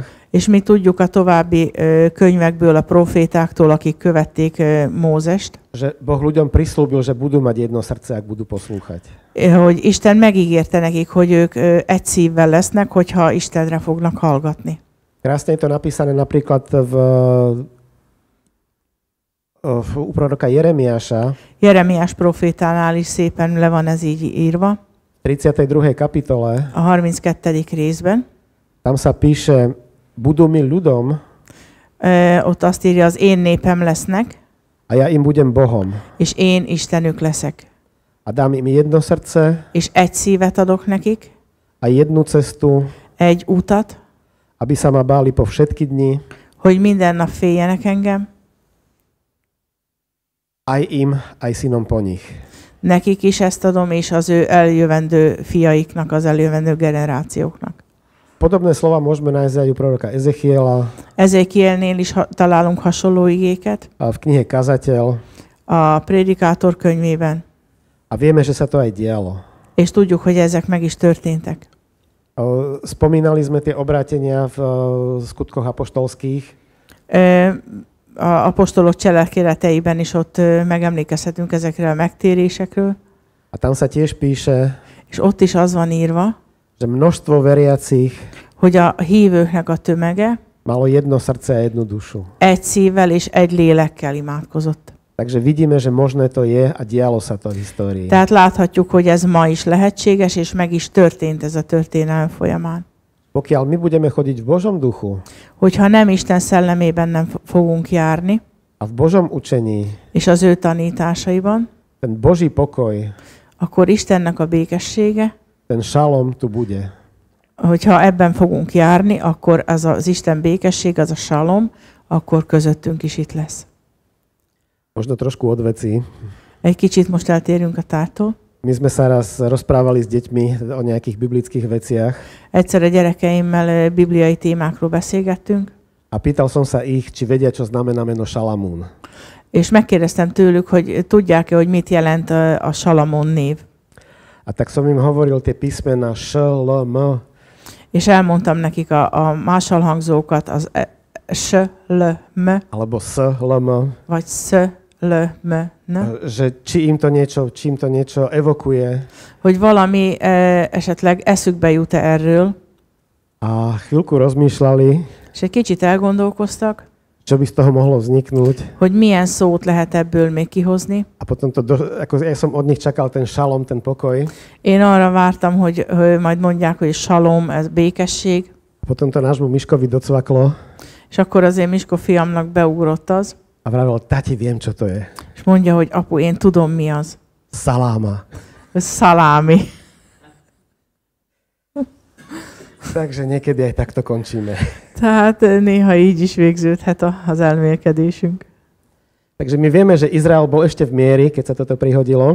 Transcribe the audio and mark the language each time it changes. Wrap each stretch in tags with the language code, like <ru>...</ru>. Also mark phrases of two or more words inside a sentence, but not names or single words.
<hu>És mi tudjuk a további könyvekből, a profétáktól, akik követték Mózest,</hu> <sk>že Boh ľuďom prislúbil, že budú mať jedno srdce, ak budú poslúchať.</sk> <hu>hogy Isten megígérte nekik, hogy ők egy szívvel lesznek, hogyha Istenre fognak hallgatni.</hu> <sk>Krásne je to napísané napríklad u proroka Jeremiáša,</sk> <hu>Jeremiás profétánál is szépen le van ez így írva,</hu> <sk>v 32. kapitole.</sk> <hu>a 32. részben.</hu> <sk>Tam sa píše, budú mi ľudom</sk> <hu>Ott azt írja, az én népem lesznek,</hu> <sk>a ja im budem Bohom.</sk> <hu>és én Istenük leszek.</hu> <sk>A dám im jedno srdce</sk> <hu>És egy szívet adok nekik,</hu> <sk>a jednu cestu,</sk> <hu>egy utat,</hu> <sk>aby sa ma báli po všetky dni</sk> <hu>hogy minden nap féljenek engem,</hu> <sk>aj im, aj synom po nich.</sk> <hu>nekik is ezt adom, és az ő eljövendő fiaiknak, az eljövendő generációknak.</hu> <sk>Podobné slova môžeme nájsť aj u proroka Ezechiela,</sk> <hu>Ezékielnél is találunk hasonló igéket,</hu> <sk>a v knihe Kazateľ</sk> <hu>a Prédikátor könyvében,</hu> <sk>a vieme, že sa to aj dialo.</sk> <hu>és tudjuk, hogy ezek meg is történtek.</hu> <sk>Spomínali sme tie obrátenia v skutkoch apoštolských.</sk> <hu>A apostolok cselekedeteiben is ott megemlékezhetünk ezekre a megtérésekről.</hu> <sk>A tam sa tiež píše,</sk> <hu>És ott is az van írva,</hu> <sk>že množstvo veriacich</sk> <hu>hogy a hívőknek a tömege</hu> <sk>malo jedno srdce a jednu dušu.</sk> <hu>egy szívvel és egy lélekkel imádkozott.</hu> <sk>Takže vidíme, že možné to je a dialo sa to v histórii.</sk> <hu>Tehát láthatjuk, hogy ez ma is lehetséges, és meg is történt ez a történelem folyamán.</hu> <sk>Pokiaľ my budeme chodiť v Božom duchu</sk> <hu>Hogyha nem Isten szellemében nem fogunk járni,</hu> <sk>a v Božom učení,</sk> <hu>és az ő tanításaiban,</hu> <sk>ten Boží pokoj,</sk> <hu>akkor Istennek a békessége,</hu> <sk>ten šalom tu bude.</sk> <hu>hogyha ebben fogunk járni, akkor az Isten békesség, az a šalom, akkor közöttünk is itt lesz.</hu> <sk>Možno trošku od veci.</sk> <hu>Egy kicsit most eltérünk a tártól.</hu> <sk>My sme sa raz rozprávali s deťmi o nejakých biblických veciach</sk> <hu>Egyszer a gyerekeimmel bibliai témákról beszélgettünk,</hu> <sk>a pýtal som sa ich, či vedia, čo znamená meno Šalamún.</sk> <hu>és megkérdeztem tőlük, hogy tudják-e, hogy mit jelent a Salamon név.</hu> <sk>A tak som im hovoril tie písmená Š, L, M.</sk> <hu>És elmondtam nekik a másolhangzókat, az S, L, M,</hu> <sk>alebo S, L, M.</sk> <hu>vagy S, L, M, N.</hu> <sk>Že či im to niečo evokuje.</sk> <hu>Hogy valami esetleg eszükbe jut-e erről,</hu> <sk>A chvíľku rozmýšľali,</sk> <hu>és egy kicsit elgondolkoztak,</hu> <sk>čo by z toho mohlo vzniknúť.</sk> <hu>hogy milyen szót lehet ebből még kihozni.</hu> <sk>A potom ako ja som od nich čakal ten šalom, ten pokoj.</sk> <hu>Én arra vártam, hogy majd mondják, hogy salom, ez békesség,</hu> <sk>A potom to nášmu Miškovi docvaklo</sk> <hu>és akkor azért Misko fiamnak beugrott az,</hu> <sk>a vravel, tati, viem, čo to je.</sk> <hu>és mondja, hogy apu, én tudom, mi az.</hu> <sk>Saláma.</sk> <hu>Ez szalámi.</hu> <sk>Takže niekedy aj takto končíme.</sk> <hu>Tehát néha így is végződhet az elmélkedésünk.</hu> <sk>Takže my vieme, že Izrael bol ešte v miery, keď sa toto prihodilo.</sk>